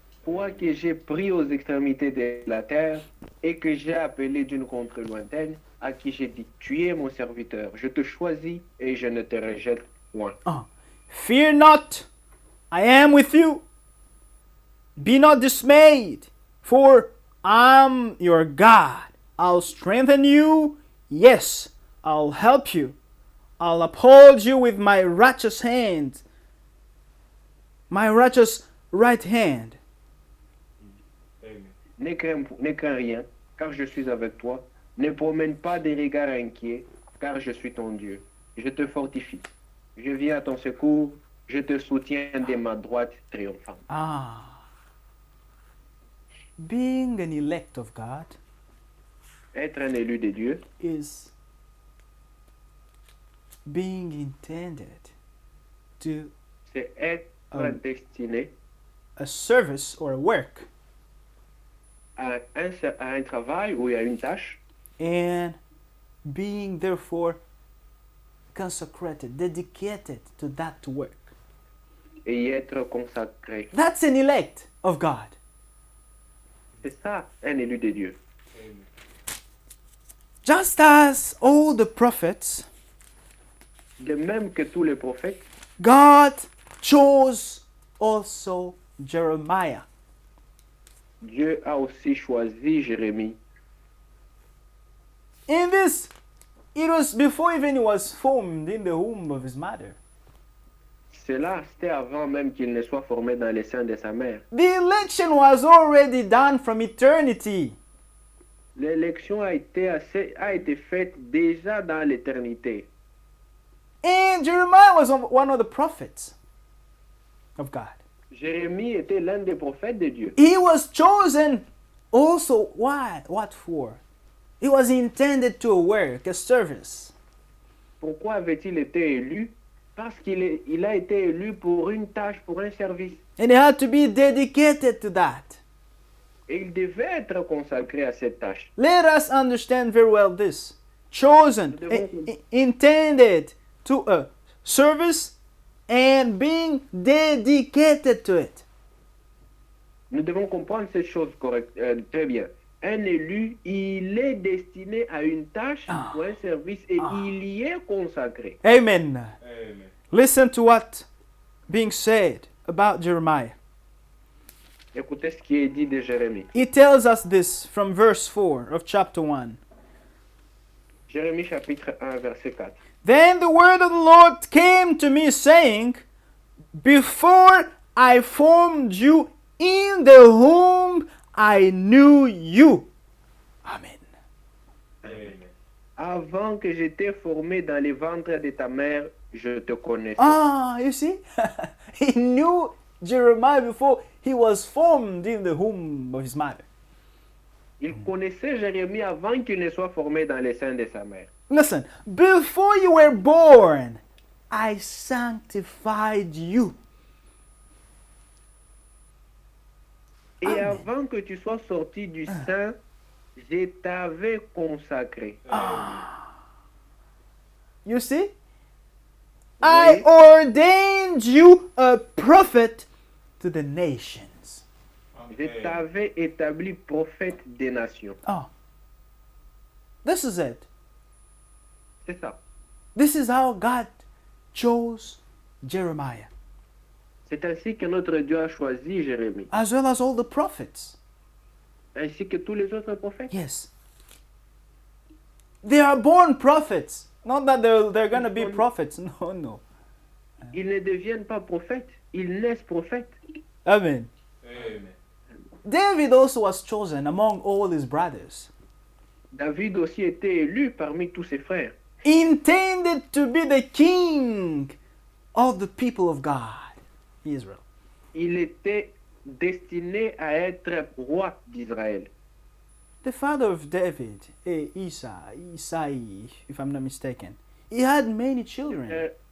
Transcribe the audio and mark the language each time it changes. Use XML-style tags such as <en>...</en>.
<fr>Toi que j'ai pris aux extrémités de la terre et que j'ai appelé d'une contrée lointaine, à qui j'ai dit, tu es mon serviteur, je te choisis et je ne te rejette point.</fr> <en>Fear not, I am with you. Be not dismayed, for I'm your God. I'll strengthen you. Yes, I'll help you. I'll uphold you with my righteous hand, my righteous right hand. Amen.</en> <fr>Ne crains rien, car je suis avec toi. Ne promène pas des regards inquiets, car je suis ton Dieu. Je te fortifie. Je viens à ton secours. Je te soutiens de ma droite triomphante.</fr> <en>Being an elect of God</en> <fr>Être un élu de Dieu,</fr> <en>is being intended to</en> <fr>c'est être destiné</fr> <en>a service or a work</en> <fr>à un travail ou à une tâche</fr> <en>and being therefore consecrated, dedicated to that work.</en> <fr>et y être consacré.</fr> <en>That's an elect of God.</en> <fr>C'est ça, un élu de Dieu. Amen.</fr> <en>Just as all the prophets,</en> <fr>De même que tous les prophètes,</fr> <en>God chose also Jeremiah.</en> <fr>Dieu a aussi choisi Jérémie.</fr> <en>In this, it was before even he was formed in the womb of his mother.</en> <fr>Cela, c'était avant même qu'il ne soit formé dans les seins de sa mère.</fr> <en>The election was already done from eternity.</en> <fr>L'élection a été faite déjà dans l'éternité.</fr> <en>And Jeremiah was one of the prophets of God.</en> <fr>Jérémie était l'un des prophètes de Dieu.</fr> <en>He was chosen also, why? What for? He was intended to a work, a service.</en> <fr>Pourquoi avait-il été élu? Parce il a été élu pour une tâche, pour un service.</fr> <en>And he had to be dedicated to that.</en> <fr>Et il devait être consacré à cette tâche.</fr> <en>Let us understand very well this. Chosen, intended to a service and being dedicated to it.</en> <fr>Nous devons comprendre cette chose très bien. Un élu, il est destiné à une tâche ou un service et il y est consacré. Amen. Amen.</fr> <en>Listen to what being said about Jeremiah.</en> <fr>Écoutez ce qui est dit de Jérémie.</fr> <en>He tells us this from verse 4 of chapter 1.</en> <fr>Jérémie chapitre 1, verset 4.</fr> <en>Then the word of the Lord came to me, saying, Before I formed you in the womb, I knew you. Amen. Amen.</en> <fr>Avant que j'étais formé dans les ventres de ta mère, je te connaissais.</fr> <en>You see? He knew Jeremiah before he was formed in the womb of his mother.</en> <fr>Il connaissait Jérémie avant qu'il ne soit formé dans les seins de sa mère.</fr> <en>Listen, before you were born, I sanctified you.</en> <fr>Et Amen. avant que tu sois sorti du sein, je t'avais consacré.</fr> <en>You see?</en> <fr>Vous</fr> <en>I</en> <fr>voyez?</fr> <en>ordained you a prophet to the nations.</en> <fr>Je Amen. t'avais établi prophète des nations.</fr> <en>Oh. This is it.</en> <fr>C'est ça.</fr> <en>This is how God chose Jeremiah,</en> <fr>C'est ainsi que notre Dieu a choisi Jérémie,</fr> <en>as well as all the prophets.</en> <fr>ainsi que tous les autres prophètes.</fr> <en>Yes. They are born prophets. Not that they're going to be prophets. No, no.</en> <fr>Ils ne deviennent pas prophètes, ils naissent prophètes. Amen. Amen.</fr> <en>David also was chosen among all his brothers,</en> <fr>David aussi était élu parmi tous ses frères.</fr> <en>intended to be the king of the people of God, Israel.</en> <fr>Il était destiné à être roi d'Israël.</fr> <en>The father of David, Isai, if I'm not mistaken, he had many children.</en>